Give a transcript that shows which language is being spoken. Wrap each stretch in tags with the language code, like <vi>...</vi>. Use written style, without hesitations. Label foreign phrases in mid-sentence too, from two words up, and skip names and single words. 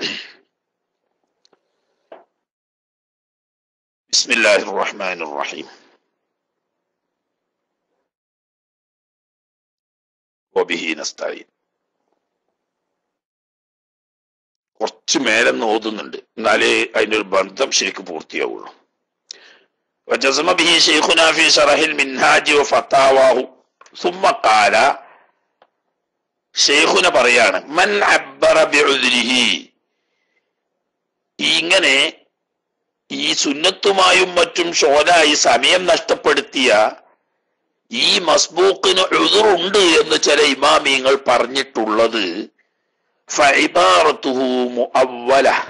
<ar>بسم الله الرحمن الرحيم. وبه نستعين.</ar> <ml>കുറച്ച് മേലെന്ന് ഓതുന്നുണ്ട്, എന്നാലേ അതിന്റെ ഒരു ബന്ധം ശരിക്കും പൂർത്തിയാവുള്ളൂ.</ml> <ar>وجزم به شيخنا في شرح المنهاج وفتاواه ثم قال.</ar> <ml>ഷെയ്ഖുന പറയാണ്,</ml> <ar>من عبّر بعذره,</ar> <ml>ഇങ്ങനെ ഈ സുന്നത്തുമായും മറ്റും ഷോലായി സമയം നഷ്ടപ്പെടുത്തിയ ഈ മസ്ബൂക്കിന് ഉദ്റുണ്ട് എന്ന് ചില ഇമാമിയങ്ങൾ പറഞ്ഞിട്ടുള്ളത്</ml> <ar>فعبارته مؤولة,</ar>